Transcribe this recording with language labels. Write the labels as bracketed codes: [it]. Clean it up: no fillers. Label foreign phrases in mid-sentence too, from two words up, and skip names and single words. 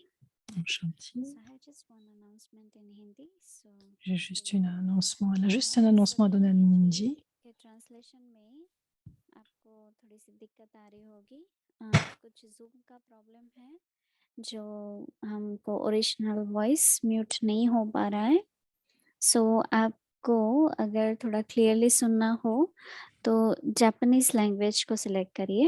[hi] ओम शांति. [en] So I have just one announcement in Hindi. So [fr] J'ai juste un annoncement à donner en hindi. [hi] के ट्रांसलेशन में आपको थोड़ी सी दिक्कत आ रही होगी, कुछ जूम का प्रॉब्लम है जो हमको [en] original voice mute [hi] नहीं हो पा रहा है. सो आपको अगर थोड़ा क्लियरली सुनना हो तो [en] Japanese language [hi] को सिलेक्ट करिए.